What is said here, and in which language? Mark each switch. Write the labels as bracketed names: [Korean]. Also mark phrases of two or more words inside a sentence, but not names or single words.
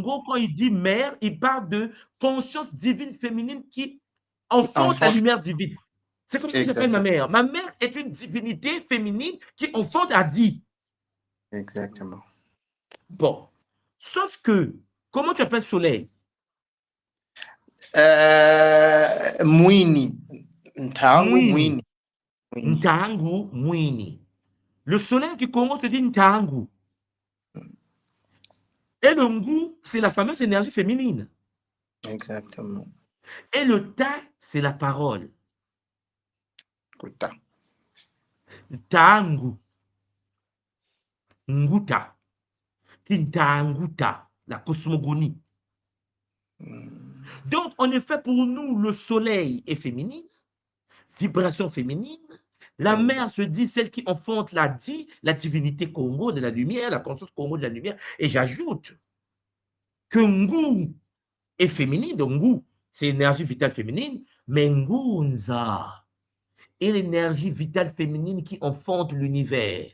[French] Congo, quand il dit mère, il parle de conscience divine féminine qui enfante la Enfant, lumière divine. C'est comme ça que j'appelle ma exactement. mère. Ma mère est une divinité féminine qui enfante Adi. Exactement. Bon. Sauf que, comment tu appelles soleil? Mwini. Ntango Mwini. Mwini. Mwini. Ntangu, Mwini. Le soleil du Congo se dit Ntangu. Et le Ngu, c'est la fameuse énergie féminine. Exactement. Et le Ta, c'est la parole. Kuta. [Kongo] Ntangu. Nguta. Tintanguta. [French] La cosmogonie. Donc, en effet, pour nous, le soleil est féminine, vibration féminine. La mère se dit celle qui enfante la divinité Congo de la lumière, la conscience Congo de la lumière. Et j'ajoute que Ngu est féminine, donc Ngu, c'est l'énergie vitale féminine, mais Ngunza est l'énergie vitale féminine qui enfante l'univers.